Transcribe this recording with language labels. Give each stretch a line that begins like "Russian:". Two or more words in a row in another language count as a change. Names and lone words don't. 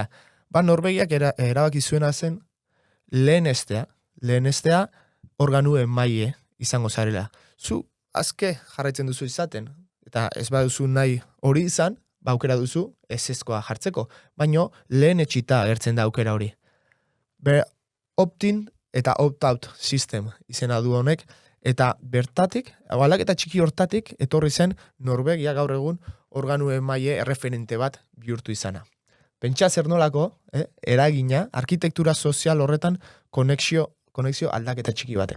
Basque: Norvegiak erabaki zuena zen lehenestea organuen maile izango zarela. Zu azke jarraitzen duzu izaten, eta ez baduzu nahi hori izan, aukera duzu ezezkoa jartzeko, baino lehen etxita agertzen da aukera hori. Opt-in eta
English: opt-out system
Basque: izena du honek, eta bertatik, aldaketa txiki hortatik, etorri zen Norvegia gaur egun organuen maile erreferente bat bihurtu izana. Pentsa zer nolako, eragina, arkitektura sozial horretan konexio aldaketa txiki batek.